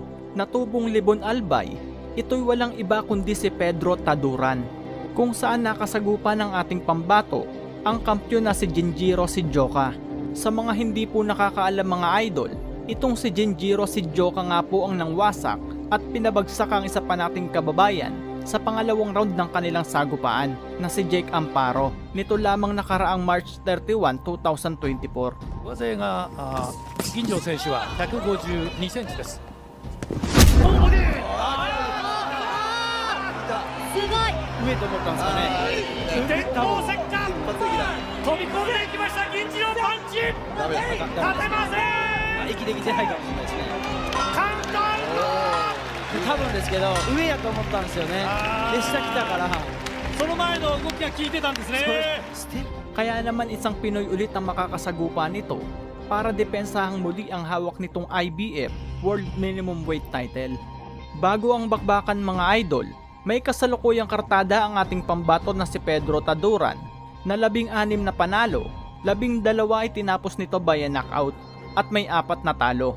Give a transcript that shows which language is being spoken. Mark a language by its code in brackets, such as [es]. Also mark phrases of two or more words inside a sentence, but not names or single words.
[tl] Natubong Libon Albay, ito'y walang iba kundi si Pedro Taduran, kung saan nakasagupa ng ating pambato ang kampyon na si Jinjiro Shijoka. Sa mga hindi po nakakaalam mga idol, itong si Jinjiro Shijoka nga po ang nangwasak at pinabagsak ang isa pa nating kababayan sa pangalawang round ng kanilang sagupaan na si Jake Amparo nito lamang nakaraang March 31, 2024. [ja] 上背が銀城選手は152センチです。すごい上と思ったんですかね。電光石火飛び込んでいきました銀次郎パンチ立てません。息できてないかもしれないですね。カウンター多分ですけど上やと思ったんですよね。で下来たからその前の動きが効いてたんですね。ステップ [tl] Kaya naman isang Pinoy ulit ang makakasagupa nito para depensahang muli ang hawak nitong [en] IBF World Minimum Weight title. [tl] Bago ang bakbakan mga idol, may kasalukuyang kartada ang ating pambato na si Pedro Taduran na 16 na panalo, 12 ay tinapos nito [en] via knockout [tl] at may 4 na talo.